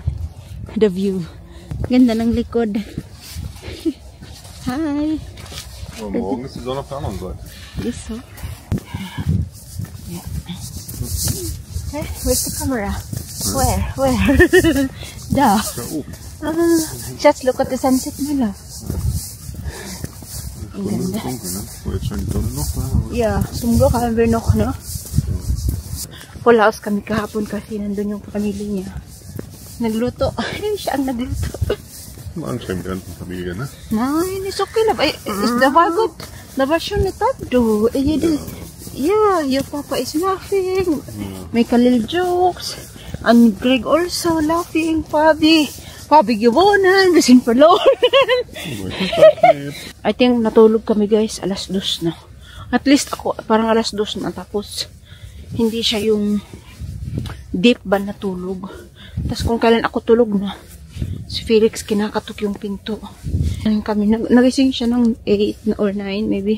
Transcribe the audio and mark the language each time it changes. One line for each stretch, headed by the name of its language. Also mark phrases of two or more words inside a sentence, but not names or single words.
English: The view.
Filipino: Ganda ng likod.
English: Hi.
German: Aber morgen ist die Sonne auf der anderen Seite.
English: Yes, so. Yeah. Hey, where's the camera? Where? Da. Just look at the sunset nila.
Filipino: Ang ganda.
German: Dunkel, ne? Wo jetzt schon die Sonne noch war.
Filipino: Yeah, sumgo kami noch, no?
English: Full house
Filipino: kami kahapon kasi nandun yung pamilya niya. Nagluto. Siya ang nagluto.
German: Anstrengend die ganze Familie, ne? Nein, ist okay. Das war gut. Das war schon nicht du.
English: Yeah, your papa is laughing. Make a little jokes. And Greg also laughing.
German: Fabi gewonnen. Wir sind verloren.
English: I think
Filipino: natulog kami guys. 2:00 na. At least ako, parang 2:00 na. Tapos, Hindi siya yung deep ba na tulog. Tapos kung kailan ako tulog na, si Felix kinakatok yung pinto. Nagising siya ng
English: 8 or 9 maybe.